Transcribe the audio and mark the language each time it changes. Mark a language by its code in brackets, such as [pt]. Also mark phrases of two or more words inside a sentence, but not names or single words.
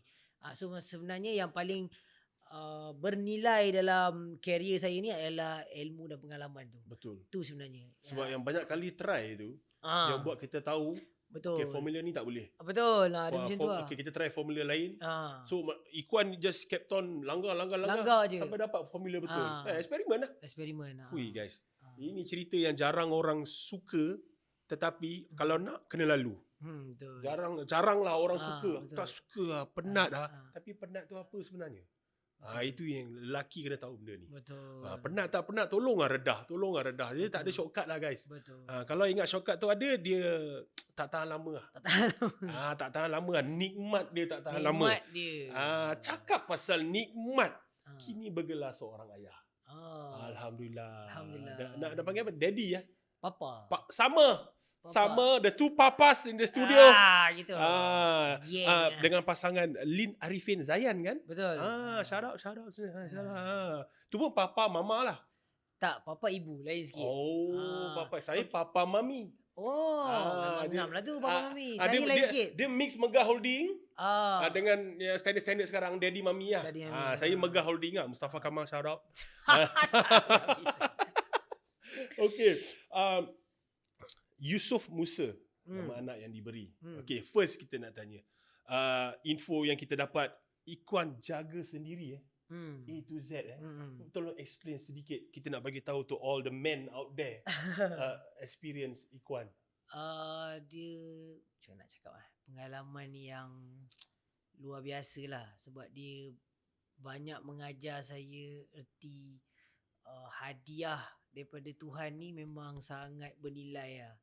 [ms] So sebenarnya yang paling bernilai dalam career saya ni adalah ilmu dan pengalaman tu. Betul. Tu sebenarnya. Sebab yang banyak kali try tu yang buat kita tahu okay, formula ni tak boleh. Betul lah, ada macam tu lah. Okay, kita try formula lain. So Ikhwan [en] just kept on [ms] langgar je langgar sampai dapat formula betul. Eksperimen lah. Eksperimen. Hui guys. Ini cerita yang jarang orang suka, tetapi kalau nak kena lalu. Betul. Jaranglah orang suka. betul. Tak suka lah, penat lah. Ah. Tapi penat tu apa sebenarnya? Itu yang lelaki kena tahu benda ni. Betul. Penat tak penat, tolonglah redah. Dia tak ada shortcut lah guys. Betul. Kalau ingat shortcut tu ada, dia tak tahan lama lah. Tak tahan lama lah. Nikmat dia tak tahan lama. Nikmat dia. Cakap pasal nikmat. Kini bergelar seorang ayah. Alhamdulillah. Nak panggil apa? Daddy ya? Papa. [en] Sama the two papas in the studio. [ms] Gitu. Dengan pasangan Lin Arifin Zayan kan? Betul. [en] Shout out. [ms] Tu pun papa mama lah. Tak, papa ibu lain sikit. Papa saya papa mami. Ngam lah tu papa mami. Saya lain sikit. Dia mix Megah Holding dengan standard sekarang Daddy Mami lah. Daddy Mami. Saya Megah Holding lah. Mustafa Kamal [en] shout out. [ms] Okay. Yusuf Musa nama anak yang diberi. Okay, first kita nak tanya. Info yang kita dapat, Ikhwan jaga sendiri [en] A to Z [ms] Tolong explain sedikit. Kita nak bagi tahu [en] to all the men out there [ms] experience Ikhwan. Dia macam nak cakap pengalaman yang luar biasa lah, sebab dia banyak mengajar saya erti hadiah daripada Tuhan ni memang sangat bernilai lah.